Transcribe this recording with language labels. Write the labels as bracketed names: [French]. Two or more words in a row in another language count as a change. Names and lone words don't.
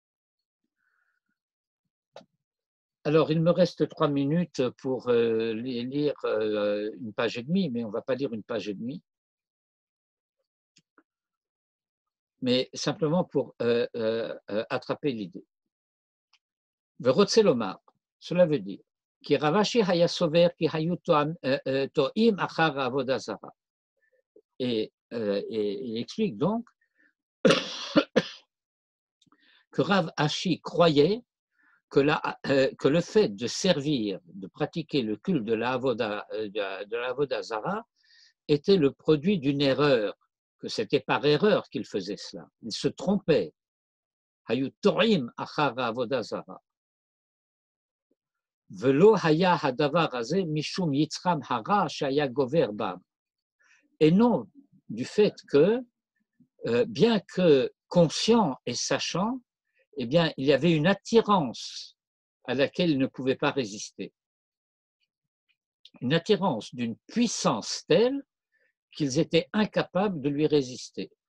[French] Alors, il me reste 3 minutes pour lire une page et demie, mais on ne va pas lire une page et demie. Mais simplement pour attraper l'idée. [Hebrew] ורוצה לומר, [French] cela veut dire qui [Hebrew] רב אשי היה סובר כי היו טועים אחר עבודה זרה. [French] Et il explique donc que Rav Ashi croyait que le fait de servir, de pratiquer le culte de la [Hebrew] עבודה זרה [French] était le produit d'une erreur, que c'était par erreur qu'il faisait cela. Il se trompait. [Hebrew] היו טועים אחר עבודה זרה. ולא היה הדבר הזה משום יצרם הרע שהיה גובר בם. [French] Et non du fait que, bien que conscient et sachant, eh bien, il y avait une attirance à laquelle il ne pouvait pas résister. Une attirance d'une puissance telle qu'ils étaient incapables de lui résister.